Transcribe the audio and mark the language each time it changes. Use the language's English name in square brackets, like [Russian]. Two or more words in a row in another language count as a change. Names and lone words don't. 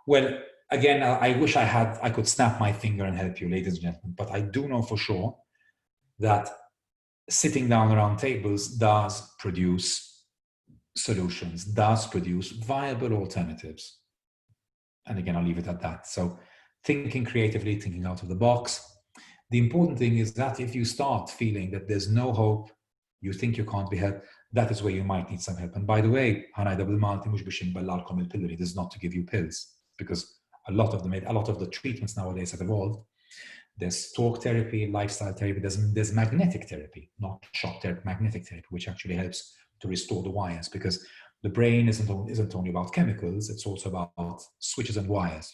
[English] Well, again, I wish I could snap my finger and help you, ladies and gentlemen, but I do know for sure that sitting down around tables does produce solutions, does produce viable alternatives. And again, I'll leave it at that. So thinking creatively, thinking out of the box. The important thing is that if you start feeling that there's no hope, you think you can't be helped, that is where you might need some help. And by the way, [Maltese] ħanajda bil-Malti mhux biex inbellalkom il-pilloli, [English] this is not to give you pills, because a lot of the treatments nowadays have evolved. There's talk therapy, lifestyle therapy, there's magnetic therapy, not shock therapy, magnetic therapy, which actually helps to restore the wires, because the brain isn't only about chemicals, it's also about switches and wires.